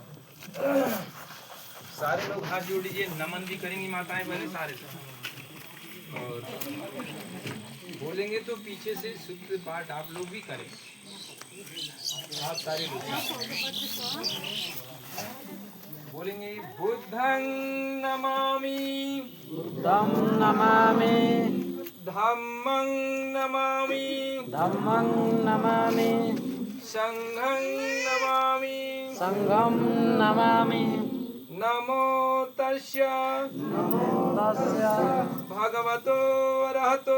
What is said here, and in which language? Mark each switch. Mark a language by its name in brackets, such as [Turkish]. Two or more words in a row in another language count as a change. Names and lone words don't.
[Hindi] सारे लोग हाथ जोड़ लीजिए, नमन भी करेंगी माताएं बहनें सारे लोग। और बोलेंगे तो पीछे से शुद्ध पाठ आप लोग भी करें। आप सारे लोग बोलेंगे [Pali] बुद्धं नमामि, बुद्धं नमामि, धम्मं नमामि, धम्मं नमामि, संघं नमामि, संघं नमामि, नमो तस्य भगवतो अरहतो